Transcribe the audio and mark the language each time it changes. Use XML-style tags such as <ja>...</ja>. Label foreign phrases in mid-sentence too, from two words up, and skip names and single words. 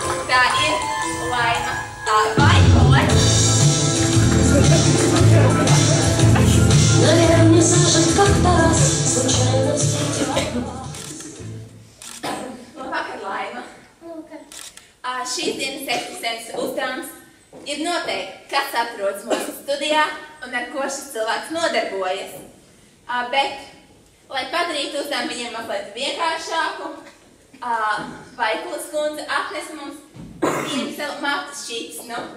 <lv>Tā ir Laima Vaikole.</lv> <ru>Наверное, Саша как-то раз случайно встретила вас.</ru> <lv>Labvakar, Laima. Šīs dienas eksistents uzdevums ir noteikti, kas atrodas mūsu studijā un ar ko šis cilvēks nodarbojas. Bet, lai padarītu uzdevumu viņiem mazliet vienkāršāku, Vaikoles kundze atnesa mums vienu savu matus šķīpsnu.</lv>